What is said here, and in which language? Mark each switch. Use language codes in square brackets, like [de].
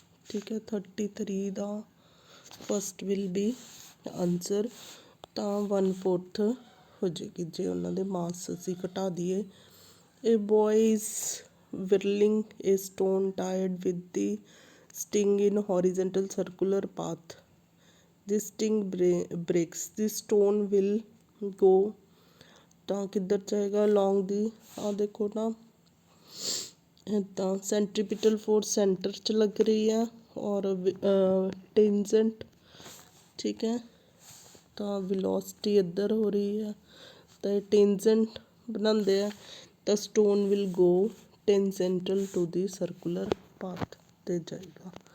[pa] ठीक है [en] 33 ਦਾ first will be answer. [pa] ਤਾਂ 1/4 ਹੋ ਜਾਏਗੀ ਜੇ ਉਹਨਾਂ ਦੇ ਮਾਸ ਅਸੀਂ ਘਟਾ ਦਈਏ। [en] A boy is whirling a stone tied with the sting in horizontal circular path. The sting breaks. The stone will go [pa] ਤਾਂ ਕਿੱਧਰ ਜਾਏਗਾ along ਦੀ ਆਹ ਦੇਖੋ ਨਾ ਇੱਦਾਂ ਸੈਂਟਰੀਪੀਟਲ ਫੋਰਸ ਸੈਂਟਰ 'ਚ ਲੱਗ ਰਹੀ ਹੈ ਔਰ ਟੇਂਜੈਂਟ ਠੀਕ ਹੈ ਤਾਂ ਵੈਲੋਸਿਟੀ ਇੱਧਰ ਹੋ ਰਹੀ ਹੈ ਤਾਂ ਇਹ ਟੇਂਜੈਂਟ ਬਣਾਉਂਦੇ ਆ ਤਾਂ [en] stone will go tangential to the circular path [pa] 'ਤੇ ਜਾਏਗਾ।